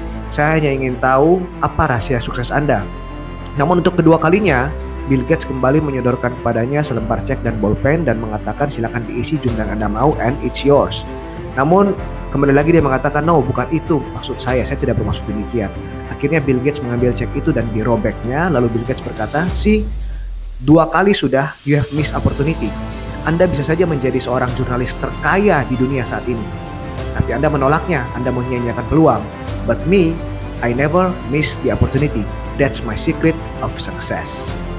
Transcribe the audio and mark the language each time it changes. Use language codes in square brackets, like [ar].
[id] Saya hanya ingin tahu apa rahasia sukses Anda." Namun untuk kedua kalinya, Bill Gates kembali menyodorkan kepadanya selembar cek dan bolpen dan mengatakan, "Silakan diisi jumlah yang Anda mau [en] and it's yours." [id] Namun kembali lagi dia mengatakan, "No, bukan itu maksud saya tidak bermaksud demikian." Akhirnya Bill Gates mengambil cek itu dan dirobeknya. [en] Lalu Bill Gates berkata, "See, [id] 2 kali sudah [en] you have missed opportunity. [id] Anda bisa saja menjadi seorang jurnalis terkaya di dunia saat ini. Tapi Anda menolaknya, Anda menyia-nyiakan peluang. [en] But me, I never miss the opportunity. That's my secret of success."